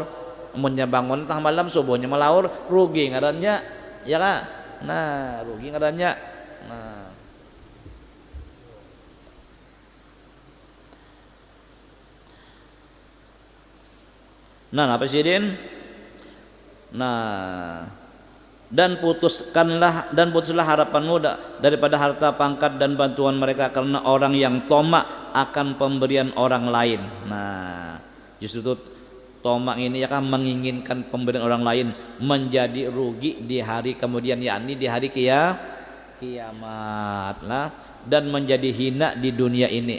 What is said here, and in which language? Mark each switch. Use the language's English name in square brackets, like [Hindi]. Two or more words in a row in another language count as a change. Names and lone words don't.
[Banjar] Munnya bangun tengah malam subuhnya melaur, rugi ngarannya. Ya kan? Nah, rugi ngarannya. Nah, apa sih Din? Nah, dan putuslah harapanmu daripada harta pangkat dan bantuan mereka, karena orang yang tomak akan pemberian orang lain. Nah, justru itu tomak ini ya kan menginginkan pemberian orang lain, menjadi rugi di hari kemudian, yakni di hari kiamat lah, dan menjadi hina di dunia ini.